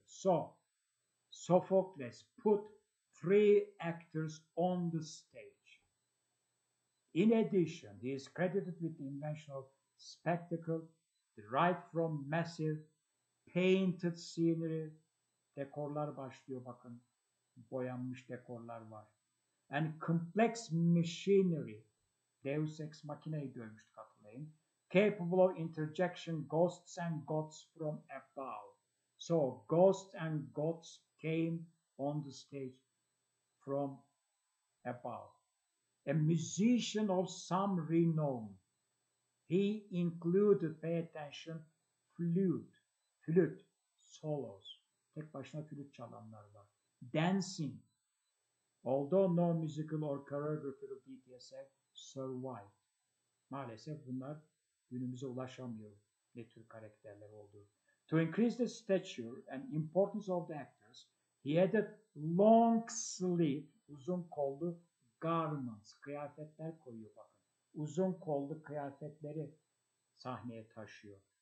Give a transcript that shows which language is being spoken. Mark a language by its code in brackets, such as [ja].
[en] So Sophocles put three actors on the stage. In addition, he is credited with the invention of spectacle, derived from massive painted scenery. [tr] Dekorlar başlıyor bakın. Boyanmış dekorlar var. [en] And complex machinery. [tr] Deus Ex Machina'yı görmüştük hatırlayın. [en] Capable of interjection ghosts and gods from above. So ghosts and gods came on the stage from above. A musician of some renown. He included, pay attention, flute, solos. [tr] Tek başına flüt çalanlar var. [en] Dancing. Although no musical or choreographical details have survived. [tr] Maalesef bunlar günümüze ulaşamıyor. Ne tür karakterler olduğu. [en] To increase the stature and importance of the actors, he added long sleeve, [tr] uzun kollu [en] garments, [tr] kıyafetler koyuyor bakın. Uzun kollu kıyafetleri sahneye taşıyor.